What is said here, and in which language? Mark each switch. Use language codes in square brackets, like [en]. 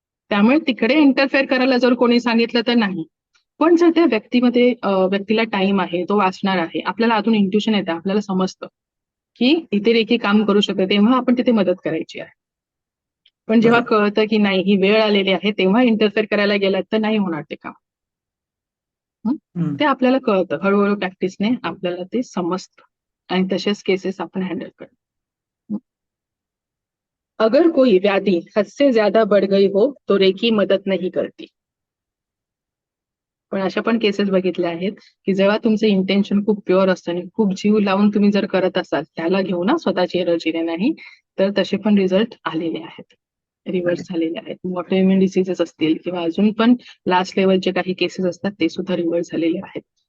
[mr] त्यामुळे तिकडे इंटरफेअर करायला जर कोणी सांगितलं तर नाही. पण जर त्या व्यक्तीला टाइम आहे, तो वाचणार आहे, आपल्याला अजून इंट्युशन येतं, आपल्याला समजतं की इथे रेकी काम करू शकते, तेव्हा आपण तिथे मदत करायची आहे. पण जेव्हा बरोबर. कळतं की नाही ही वेळ आलेली आहे तेव्हा इंटरफेअर करायला गेलात तर नाही होणार ते काम. हम्म. ते आपल्याला कळतं हळूहळू प्रॅक्टिसने आपल्याला ते समजतं आणि तसेच केसेस आपण हँडल करतो. [hi] अगर कोई व्याधि हद से ज्यादा बढ़ गई हो तो रेकी मदत नहीं करती. [mr] पण अशा पण केसेस बघितल्या आहेत की जेव्हा तुमचं इंटेन्शन खूप प्युअर असतं आणि खूप जीव लावून तुम्ही जर करत असाल त्याला घेऊन ना स्वतःची एनर्जीने नाही तर तसे पण रिझल्ट आलेले आहेत, रिव्हर्स झालेले आहेत. ऑटोइम्युन डिसीजेस असतील किंवा अजून पण लास्ट लेवलचे काही केसेस असतात ते सुद्धा रिव्हर्स झालेले आहेत.